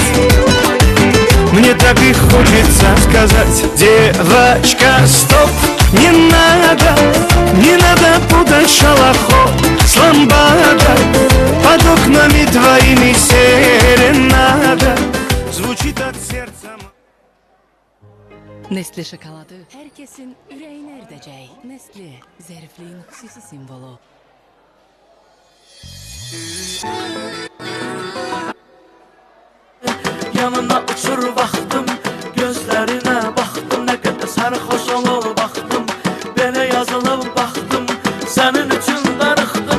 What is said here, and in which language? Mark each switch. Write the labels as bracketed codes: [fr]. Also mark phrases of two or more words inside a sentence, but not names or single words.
[ru] Мне так и хочется сказать: девочка, стоп, не надо путать шалахо с ламбадо. Под окнами твоими серенада звучит от сердца. [az] Nestle şokoladı herkesin yüreğine erdəcək. Nestle, zərifliyin xüsusi simvolu. Yanına uçur baxdım, gözlərinə baxdım, nə qədər sərxoş olub baxdım, belə yazılıb baxdım, sənin üçün darıxdım.